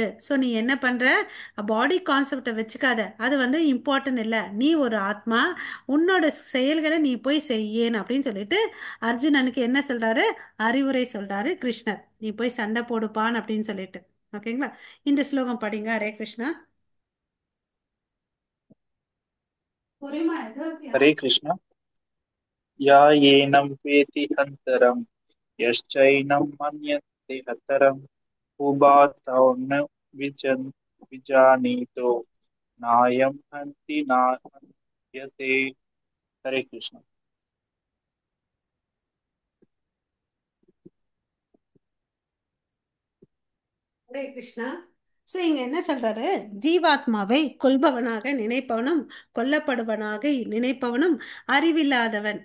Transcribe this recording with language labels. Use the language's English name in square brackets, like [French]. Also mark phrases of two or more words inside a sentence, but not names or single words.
[Tamil] ஸோ நீ என்ன பண்ணுற? [English] body concept [Tamil] வச்சுக்காத. அது வந்து இம்பார்ட்டன்ட் இல்லை. நீ ஒரு ஆத்மா, உன்னோட செயல்களை நீ போய் செய்யேன்னு அப்படின்னு சொல்லிட்டு அர்ஜுனனுக்கு என்ன சொல்றாரு? அறிவுரை சொல்றாரு கிருஷ்ணர். நீ போய் சண்டை போடுப்பான் அப்படின்னு சொல்லிட்டு. ஓகேங்களா? இந்த ஸ்லோகம் படிங்க. ஹரே கிருஷ்ணா. [Hindi] हरे कृष्ण। [Sanskrit] या येनं वेति हन्तरं यश्चैनं मन्यते हतरम् उभातो न विजानीतो नायं हन्ति न हन्यते। [Hindi] हरे कृष्ण। [Tamil] ஹரே கிருஷ்ணா. ஸோ இங்க என்ன சொல்றாரு? ஜீவாத்மாவை கொல்பவனாக நினைப்பவனும் கொல்லப்படுவனாக நினைப்பவனும் அறிவில்லாதவன்.